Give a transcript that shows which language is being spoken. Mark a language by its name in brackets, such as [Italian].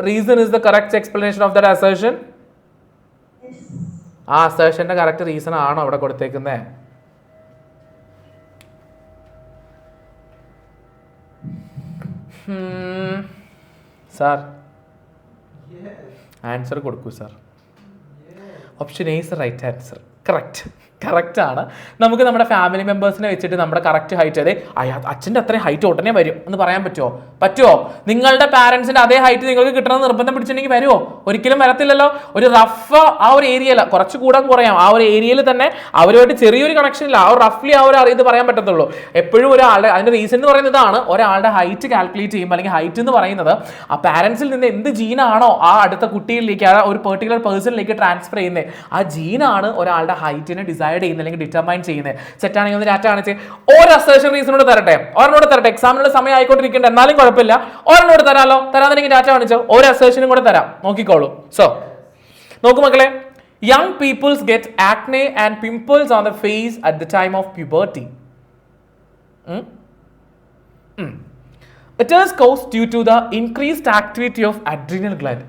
[English] Reason is the correct explanation of that assertion. [Malayalam] ആ അസേർഷന്റെ correct reason ആണോ അവിടെ കൊടുത്തേക്കുന്നത്? സാർ ആൻസർ കൊടുക്കൂ sir. [English] Option A is right answer. [Malayalam] Correct ആണ്. നമുക്ക് നമ്മുടെ ഫാമിലി മെമ്പേഴ്സിനെ വെച്ചിട്ട് നമ്മുടെ കറക്റ്റ് ഹൈറ്റ് അതെ അച്ഛൻ്റെ അത്രയും ഹൈറ്റ് ഉടനെ വരും എന്ന് പറയാൻ പറ്റുമോ? നിങ്ങളുടെ പാരൻസിന്റെ അതേ ഹൈറ്റ് നിങ്ങൾക്ക് കിട്ടണമെന്ന് നിർബന്ധം പിടിച്ചിട്ടുണ്ടെങ്കിൽ വരുമോ? ഒരിക്കലും വരത്തില്ലല്ലോ. ഒരു റഫ് ആ ഒരു ഏരിയയിൽ കുറച്ച് കൂടാൻ കുറയാം, ആ ഒരു ഏരിയയിൽ തന്നെ അവരുമായിട്ട് ചെറിയൊരു കണക്ഷൻ ഇല്ല, ആ ഒരു റഫ്ലി ആ ഒരു ഇത് പറയാൻ പറ്റത്തുള്ളൂ. എപ്പോഴും ഒരാളുടെ അതിന്റെ റീസൺ എന്ന് പറയുന്നത് ഇതാണ്, ഒരാളുടെ ഹൈറ്റ് കാൽക്കുലേറ്റ് ചെയ്യുമ്പോൾ അല്ലെങ്കിൽ ഹൈറ്റ് എന്ന് പറയുന്നത് ആ പാരൻസിൽ നിന്ന് എന്ത് ജീനാണോ ആ അടുത്ത കുട്ടികളിലേക്ക് ആ ഒരു പെർട്ടിക്കുലർ പേഴ്സണിലേക്ക് ട്രാൻസ്ഫർ ചെയ്യുന്നത്, ആ ജീനാണ് ഒരാളുടെ ഹൈറ്റിനെ ഡിസൈഡ് ചെയ്യുന്നത് അല്ലെങ്കിൽ ഡിറ്റർമൈൻ ചെയ്യുന്നത്. സെറ്റാണെങ്കിൽ ഒന്ന് ഡാറ്റ കാണിച്ച് ഒരു അസേർഷൻ റീസണോട് തരട്ടെ, ഒരെണ്ണോട് തരട്ടെ. എക്സാമിനുള്ള സമയം ആയിക്കൊണ്ടിരിക്കേണ്ട, എന്നാലും കുഴപ്പമില്ല, ഒരെണ്ണോട് തരാമല്ലോ. തരാതെനിക്ക് ഡാറ്റ കാണിച്ചോ, ഒരു അസേർഷനും കൂടെ തരാം, നോക്കിക്കോളൂ. സോ നോക്കൂ മക്കളെ, [English] young peoples get acne and pimples on the face at the time of puberty. It is caused due to the increased activity of adrenal gland.